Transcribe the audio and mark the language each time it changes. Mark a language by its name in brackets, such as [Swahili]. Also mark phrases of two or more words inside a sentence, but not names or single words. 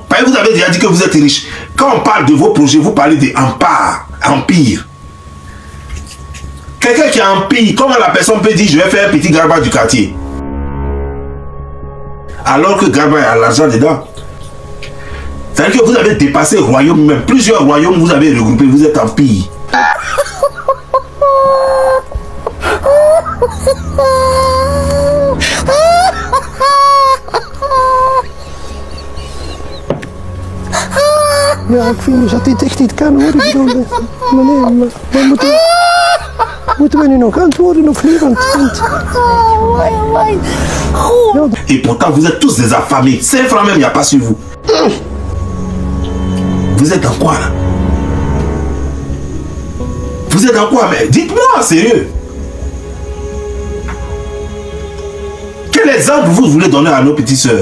[French] Parce que vous avez déjà dit que vous êtes riche. Quand on parle de vos projets, vous parlez d'empire. Quelqu'un qui a empire, comment la personne peut dire je vais faire un petit garba du quartier? Alors que garba a l'argent dedans. C'est-à-dire que vous avez dépassé le royaume même. Plusieurs royaumes vous avez regroupé, vous êtes empire. [Dutch] Ja, ik vind dat dit echt niet kan hoor. Ik bedoel, meneer, maar moeten we nu nog antwoorden of niet? Want [French] Et pourtant, vous êtes tous des affamés. 5 francs même, il n'y a pas sur vous. Vous êtes dans quoi là? Vous êtes dans quoi? Mais dites-moi, sérieux. Quel exemple vous voulez donner à nos petites sœurs?